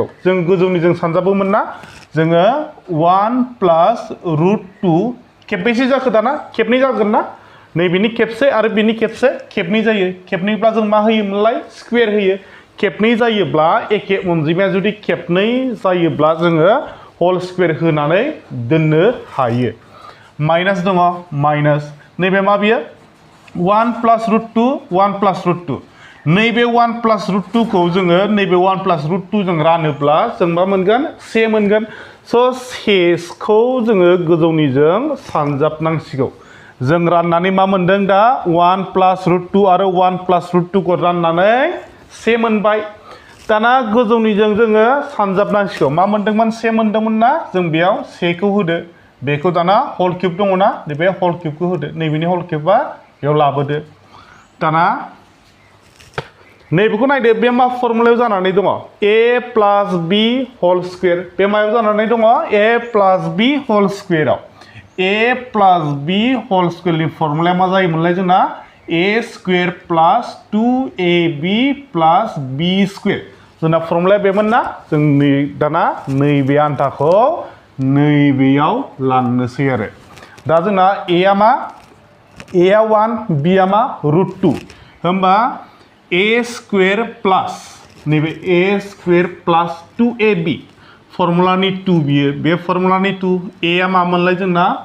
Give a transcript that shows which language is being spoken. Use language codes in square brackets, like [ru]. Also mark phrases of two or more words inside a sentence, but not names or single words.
[brx] जों गोजौनिजों सानजाबोमोन ना जोङो 1 [en] plus root [brx] 2 खेबबैसे जाखो दाना खेबनै जागोन ना नैबेनि खेबसे आरो बेनि खेबसे खेबनै जायो खेबनैब्ला जों मा होयोमोनलाय स्क्वेर होयो खेबनै जायोब्ला एखे अनजिमाया जुदि खेबनै जायोब्ला जोङो [en] whole square [brx] होनानै दोननो हायो माइनास दङ माइनास नैबे मा बियो [en] 1 plus root 2 1 plus root 2 नैबे 1 plus root 2 [brx] खौ जोङो नैबे [en] 1 plus root [brx] 2 जों रानोब्ला जों मा मोनगोन से मोनगोन स' सेखौ जोङो गोजौनिजों सानजाबनांसिगौ जों राननानै मा मोनदों दा 1 [en] plus root [brx] 2 आरो 1 [en] plus root [brx] 2 खौ राननानै से मोनबाय दाना गोजौनिजों जोङो सानजाबनांसिगौ मा मोनदोंमोन से मोनदोंमोन ना जों बेयाव सेखौ होदो बेखौ दाना [en] whole cube [brx] दङ ना बे [en] whole cubeखौ [brx] होदो नैबेनि [en] whole cubeआ [brx] बेयाव लाबोदो दाना नैबेखौ नायदो बे मा फर्मुलायाव जानानै दङ [en] a plus b whole square [brx] बे मायाव जानानै दङ [en] a plus b whole squareआव a plus b whole squareनि formulaआ [brx] मा जायोमोनलाय जोंना [en] a square plus 2ab plus b square [brx] जोंना फर्मुलाया बेमोन ना जों दाना नैबे आन्थाखौ नैबेयाव लांनोसै आरो दा जोंना a आ मा a आ 1 b आ मा रूट 2 होमबा [en] a square plus [brx] नैबे [en] a square plus 2ab [brx] फर्मुलानि 2 बियो बे फर्मुलानि 2 a आ मामोनलाय जोंना